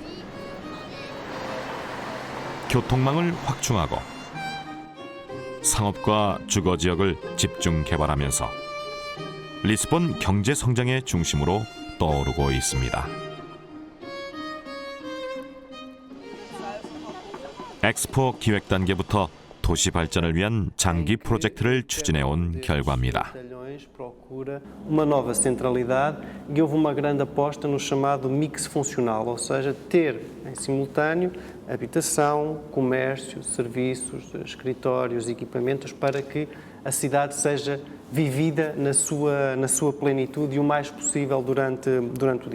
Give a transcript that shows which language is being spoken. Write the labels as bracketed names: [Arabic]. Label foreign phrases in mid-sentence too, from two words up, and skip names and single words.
[Korean] 교통망을 확충하고 상업과 주거 지역을 집중 개발하면서 리스본 경제 성장의 중심으로 떠오르고 있습니다. 엑스포 기획 단계부터 도시 발전을 위한 장기 프로젝트를 추진해 온 결과입니다. [Portuguese] Uma nova centralidade e houve uma grande aposta no chamado mix funcional, ou seja, ter em simultâneo habitação, comércio, serviços, escritórios, equipamentos para que a cidade seja vivida na sua plenitude e o mais possível durante o dia.